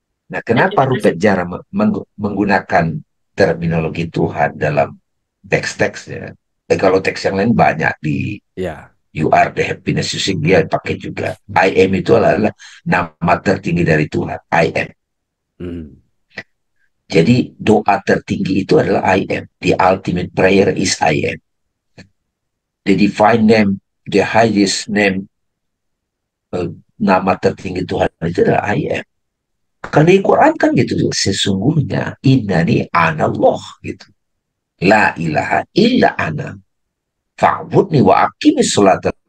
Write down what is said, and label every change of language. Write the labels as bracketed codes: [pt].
[id] Nah, kenapa Rupert jarang menggunakan terminologi Tuhan dalam teks-teksnya? Kalau teks yang lain banyak di ya. You Are the Happiness You Seek, dia pakai juga. [en] I am [id] itu adalah nama tertinggi dari Tuhan. [en] I am. Hmm. [id] Jadi doa tertinggi itu adalah [en] I am. The ultimate prayer is I am. The divine name, the highest name, eh, [id] nama tertinggi Tuhan itu adalah [en] I am. [id] Karena di Quran kan gitu, sesungguhnya [ar] innani anallah [id] gitu. [ar] La ilaha illa ana. Fa'budni wa aqimis sholat.